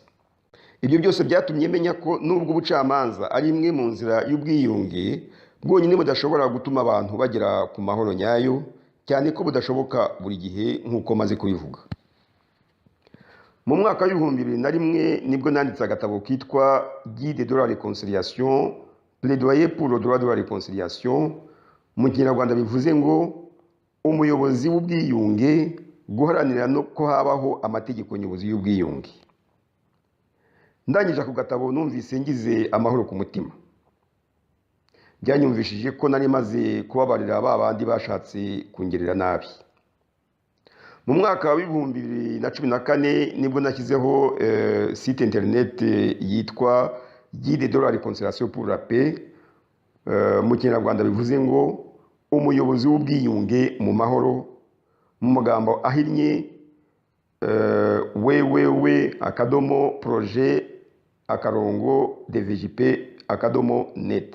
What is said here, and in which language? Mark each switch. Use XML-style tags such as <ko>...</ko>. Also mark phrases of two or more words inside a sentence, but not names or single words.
<rw>Ibyo byose byatumye menya ko nubwo ubucamanza ari imwe mu nzira y'ubwiyunge, bwonyine budashobora gutuma abantu bagera ku mahoro nyayo, cyane ko budashoboka buri gihe nk'uko maze kubivuga. Mu mwaka wa 2001 nibwo nanditse agatabo kitwa Guide de la réconciliation, plaidoyer pour le droit de la réconciliation. Mu Kinyarwanda bivuze ngo umuyobozi w'ubwiyunge, guharanira no ko habaho amategeko nyobozi y'ubwiyunge. Ndangije ku gatabo numvise ngize amahoro ku mutima. Byanyumvishije ko nari maze kubabarira babandi bashatse kungerera nabi. Mu mwaka wa 2014 nibwo nashyizeho</rw> <fr>site internet</fr> <rw>yitwa Guide de la réconciliation pour la paix. Mu Kinyarwanda bivuze ngo umuyobozi w'ubwiyunge mu mahoro, mu magambo ahinnye www.projet_dvjp.net.</rw>